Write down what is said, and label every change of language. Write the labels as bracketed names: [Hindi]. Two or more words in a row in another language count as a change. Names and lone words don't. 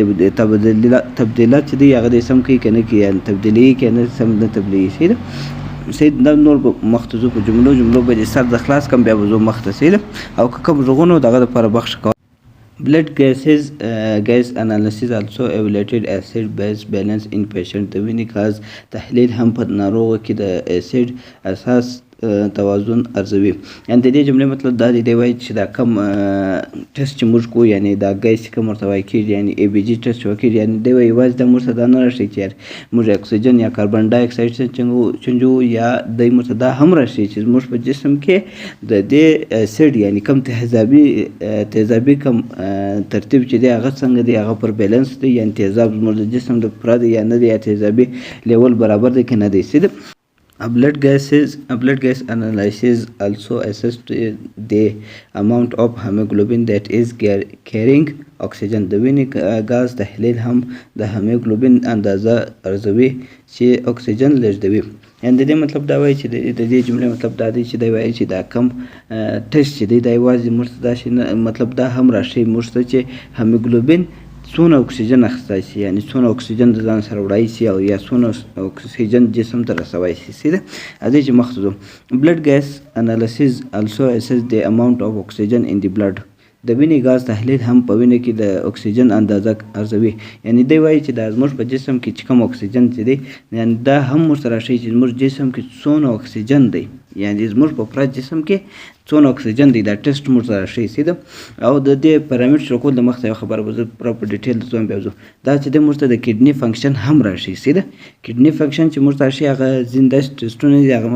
[Pashto] تبدیلات چې دی هغه دی سم کوي که نه کوي یعنی تبدیلي که نه سم نه تبدیلي سي سید دا نور مختصو په جملو به د سر د خلاص کم بیا به زه مخته سیده او که کوم غږونه دغه دپاره بخښه کوه [English] blood gas analysis also evaluated acid base balance in patient [Pashto] د وینې غاز تحلیل هم په ناروغو کې د اسید اساس توازن ارزوي یعنی د دې جملې مطلب دا دی وایي چې دا کم ټیسټ چې موږ کوو یعنی دا ګیس کوم ورته وایي کېږي یعنی [English] ABG test [Pashto] وکړي یعنی دی وایي یوازې دا موږ ته دا نه راښیي چې موږ اکسیجن یا [English] carbon dioxide [Pashto] چنجو یا دی موږ ته دا هم راښیي چې زموږ په جسم کې د دې اسید یعنی کم تیزابي کم ترتیب چې دی هغه څنګه دی هغه پر بیلنس دی یعنی تیزاب زموږ د جسم د پوره دی یا نه دی یا تیزابي لیول برابر دی که نه دی سیده [English] A blood gas analysis also assessed the amount of hemoglobin that is carrying oxygen [Pashto] د وینې غاز تحلیل هم د هیموګلوبین اندازه ارزوي چې اکسیجن لیږدوي یعنی د دې مطلب دا وایي چې د دې جملې مطلب دا دی چې دی وایي چې دا کم ټیسټ چې دی دا یوازې موږ ته دا شی مطلب دا هم راښیي موږ ته چې هیموګلوبین څونه اکسیجن اخیستی شي یعنی څونه اکسیجن د ځان سره وړی شي او یا څونه اکسیجن جسم ته رسوی شي سیده راځئ چې مخته ځو [English] blood gas analysis also assess the amount of oxygen in the blood [Pashto] د وینې غاز تحلیل هم په وینه کې د اکسیجن اندازه ارزوي یعنی دی وایي چې دا زموږ په جسم کې چې کوم اکسیجن چې دی یعنی دا هم موږ ته راښیي چې زموږ جسم کې څونه اکسیجن دی یعنی زموږ په پوره جسم کې څونه اکسیجن دی دا ټیسټ موږ ته راښیي سیده او د دې پیرامید شروع د مخته یو خبره به زه پوره په ډیټیل درته بیا وځو دا چې دی موږ ته د [English] kidney function [Pashto] هم راښیي سیده [English] kidney function [Pashto] چې موږ ته راښیي هغه ځینې داسې ټیسټونه دي هغه ما